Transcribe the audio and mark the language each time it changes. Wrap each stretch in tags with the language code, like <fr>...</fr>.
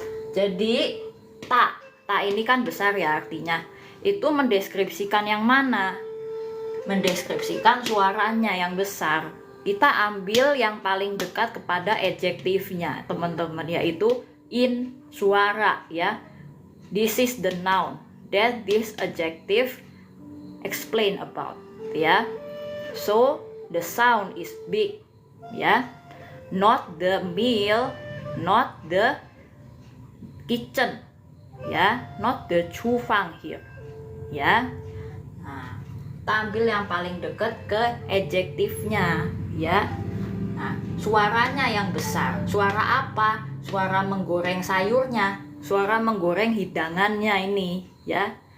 <id>Jadi, tak ini kan besar ya artinya. Itu mendeskripsikan yang mana? Mendeskripsikan suaranya yang besar. Kita ambil yang paling dekat kepada adjektifnya teman-teman, yaitu in, suara ya.</id> <en>This is the noun that this adjective explain about ya. So the sound is big ya, not the meal, not the kitchen ya, not the cufang here ya.</en> <id>Nah, tampil yang paling dekat ke adjektifnya ya. Nah, suaranya yang besar. Suara apa? Suara menggoreng sayurnya, suara menggoreng hidangannya ini ya.</id>